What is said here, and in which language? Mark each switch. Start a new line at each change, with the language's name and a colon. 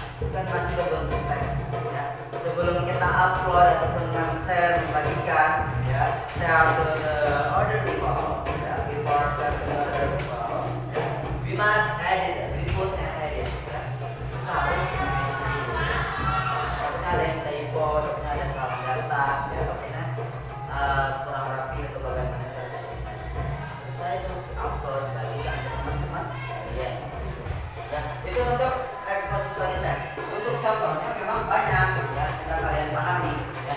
Indonesian: Kan masih berbentuk teks, ya.
English: Sebelum kita upload ataupun share, membagikan, ya, share to the other people, ya, before share to the other people, ya, we must edit, remove and edit, ya.
Indonesian: Kita harus edit dulu. Takutnya ada yang typo, takutnya ada salah data, ya, takutnya kurang rapi atau bagaimana. Saya itu upload bagikan ke teman-teman sekalian, ya. Itu untuk expository text. Untuk contohnya memang banyak, ya, sudah kalian pahami, ya.